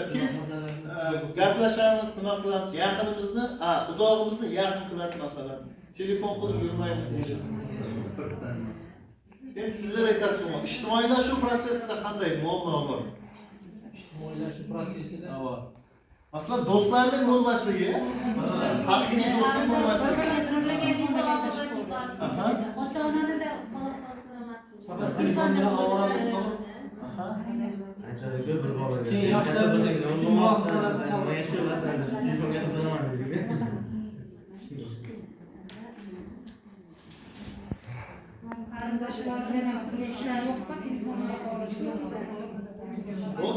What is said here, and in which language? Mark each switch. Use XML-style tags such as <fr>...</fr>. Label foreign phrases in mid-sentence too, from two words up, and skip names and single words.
<uz>Tez gaplashamiz, nima qilamiz, yaqinimizni, uzog'imizni yaqin qiladi masalan. Telefon qilib yurmaymiz deydi. Endi sizlar aytasiz, ijtimoiylashuv prosesida qanday muammo bor?</uz> <tr>İctimaileşme prosesinde.</tr> <uz>Masalan, do'stlarning bo'lmasligi, masalan, haqiqiy do'stlik bo'lmasligi.</uz> <tr>Fakat telefonda avaralık olur.</tr> <uz>Keyin yoshlar bo'lsa, muloqotlarni chalg'itish. Telefonga qiziqaman dedi.</uz> <tr>Oldu.</tr>